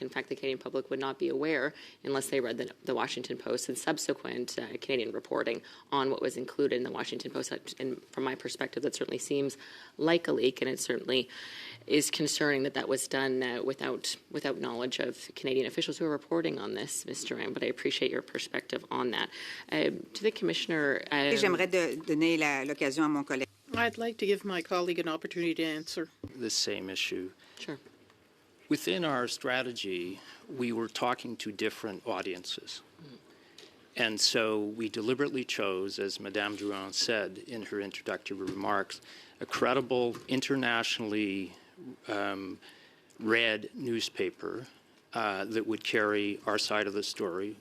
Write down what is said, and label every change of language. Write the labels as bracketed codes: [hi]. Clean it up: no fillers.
[en] In fact, the Canadian public would not be aware unless they read the Washington Post and subsequent Canadian reporting on what was included in the Washington Post. And from my perspective, that certainly seems like a leak, and it certainly is concerning that was done without knowledge of Canadian officials who are reporting on this, Mr. Rand, but I appreciate your perspective on that. To the Commissioner... [fr] J'aimerais donner l'occasion à mon collègue. [en] I'd like to give my colleague an opportunity to answer. This same issue. Sure. Within our strategy, we were talking to different audiences. And so we deliberately chose, as Madame Durand said in her introductory remarks, a credible, internationally read newspaper that would carry our side of the story.